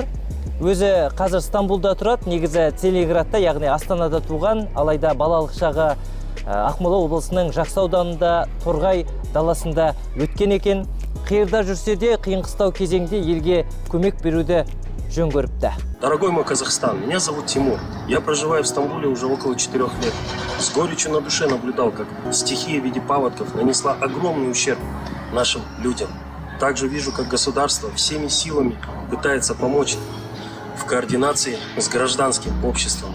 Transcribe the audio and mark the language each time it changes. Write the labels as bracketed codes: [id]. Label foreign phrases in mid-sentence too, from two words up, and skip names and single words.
[kk] Өзі қазір Стамбулда тұрады, негізі Целиградта, яғни Астанада туған, алайда балалық шағы Ақмола облысының Жақсы ауданында Торғай даласында өткен екен. Қиырда жүрсе де қиын-қыстау кезеңде елге көмек беруді жөн көріпті. [ru] Дорогой мой Казахстан, меня зовут Тимур. Я проживаю в Стамбуле уже около 4 лет. С горечью на душе наблюдал, как стихия в виде паводков нанесла огромный ущерб нашим людям. Также вижу, как государство всеми силами пытается помочь в координации с гражданским обществом.